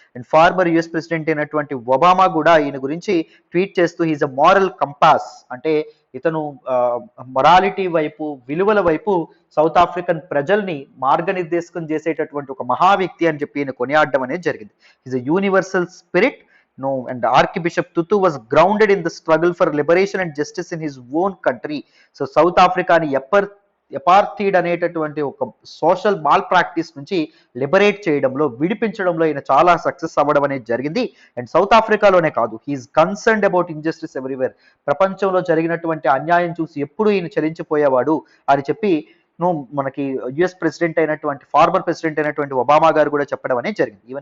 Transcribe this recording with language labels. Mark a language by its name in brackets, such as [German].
[Telugu] And farmer US president అయినటువంటి Obama కూడా ఈయన గురించి ట్వీట్ చేస్తూ [English] he's a moral compass, [Telugu] అంటే ఇతను మొరాలిటీ వైపు, విలువల వైపు సౌత్ ఆఫ్రికన్ ప్రజల్ని మార్గనిర్దేశకం చేసేటటువంటి ఒక మహా వ్యక్తి అని చెప్పి ఈయన కొనియాడడం అనేది జరిగింది. [English] Is a universal spirit. And Archbishop Tutu was grounded in the struggle for liberation and justice in his own country. [Telugu] So South Africa ni ఎపార్థీడ్ అనేటటువంటి ఒక సోషల్ మాల్ ప్రాక్టీస్ నుంచి లిబరేట్ చేయడంలో, విడిపించడంలో ఈయన చాలా సక్సెస్ అవ్వడం అనేది జరిగింది. [English] and [Telugu] సౌత్ ఆఫ్రికాలోనే కాదు, [English] He is concerned about injustice everywhere. [Telugu] ప్రపంచంలో జరిగినటువంటి అన్యాయం చూసి ఎప్పుడు ఈయన చలించిపోయేవాడు అని చెప్పి మనకి యుఎస్ ప్రెసిడెంట్ అయినటువంటి, ఫార్మర్ ప్రెసిడెంట్ అయినటువంటి ఒబామా గారు కూడా చెప్పడం అనేది జరిగింది.